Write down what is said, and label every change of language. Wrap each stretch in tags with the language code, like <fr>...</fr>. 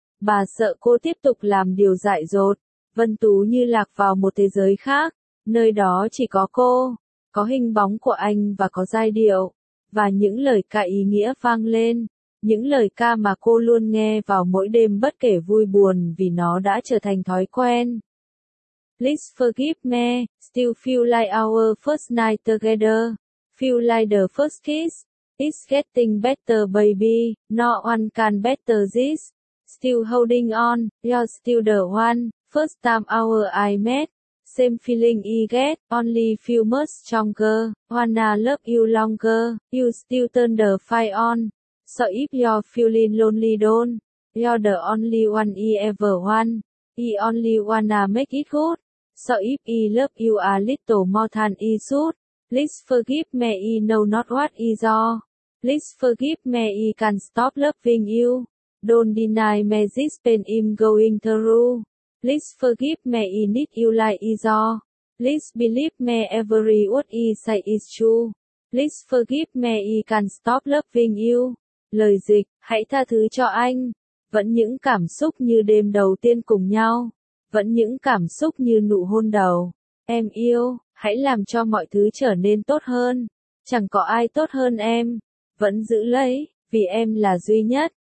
<vi>Bà sợ cô tiếp tục làm điều dại dột. Vân Tú như lạc vào một thế giới khác, nơi đó chỉ có cô, có hình bóng của anh và có giai điệu, và những lời ca ý nghĩa vang lên, những lời ca mà cô luôn nghe vào mỗi đêm bất kể vui buồn vì nó đã trở thành thói quen.</vi> <en>Please forgive me, still feel like our first night together, feel like the first kiss, it's getting better baby, no one can better this, still holding on, you're still the one, first time our I met, same feeling I get, only feel much stronger, wanna love you longer, you still turn the fire on, so if you're feeling lonely don't, you're the only one I ever want, I only wanna make it good. So if I love you a little more than I should, please forgive me I know not what I do. Please forgive me I can stop loving you. Don't deny me this pain I'm going through. Please forgive me I need you like I do. Please believe me every word I say is true. Please forgive me I can stop loving you.</en> <vi>Lời dịch, hãy tha thứ cho anh. Vẫn những cảm xúc như đêm đầu tiên cùng nhau. Vẫn những cảm xúc như nụ hôn đầu. Em yêu, hãy làm cho mọi thứ trở nên tốt hơn. Chẳng có ai tốt hơn em. Vẫn giữ lấy, vì em là duy nhất.</vi>